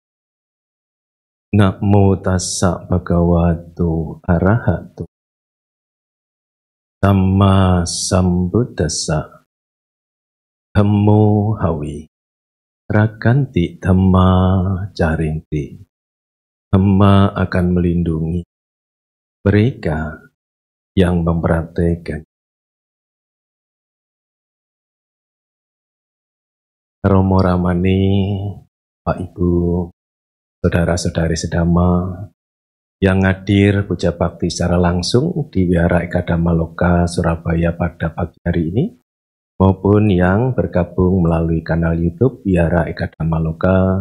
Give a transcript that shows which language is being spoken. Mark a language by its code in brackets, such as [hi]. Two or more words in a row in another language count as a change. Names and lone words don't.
[pi] Namo tassa bhagavato arahato samma sambuddhassa. Dhammo hawi raganti dhamma carinti. [id] Dhamma akan melindungi mereka yang mempraktekkan. Romo Ramani, Pak Ibu, saudara-saudari sedama yang hadir puja bakti secara langsung di Wihara Eka Dhamma Loka Surabaya pada pagi hari ini, maupun yang bergabung melalui kanal YouTube Wihara Eka Dhamma Loka.